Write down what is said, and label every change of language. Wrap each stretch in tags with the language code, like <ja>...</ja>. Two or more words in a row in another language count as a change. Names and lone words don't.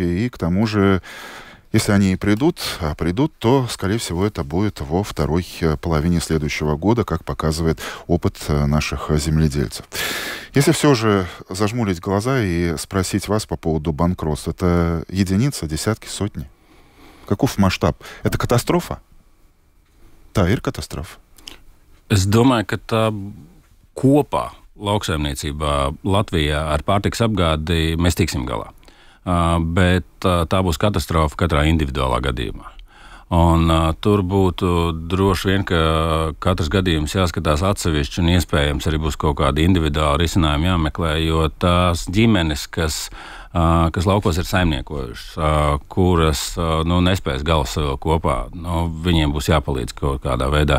<ru>И к тому же, если они и придут, то, скорее всего, это будет во второй половине следующего года, как показывает опыт наших земледельцев. Если все же зажмурить глаза и спросить вас по поводу банкротства, это единица, десятки, сотни? Каков масштаб? Это катастрофа?</ru> <lv>Tā ir katastrofa. Es domāju, ka tā kopā lauksaimniecībā Latvijā ar pārtikas apgādi mēs tiksim galā. Bet tā būs katastrofa katrā individuālā gadījumā. Un tur būtu droši vien, ka katrs gadījums jāskatās atsevišķi un iespējams arī būs kaut kādi individuāli risinājumi jāmeklē, jo tās ģimenes, kas laukos ir saimniekojušas, kuras nespēs galvas kopā, viņiem būs jāpalīdz kaut kādā veidā.</lv>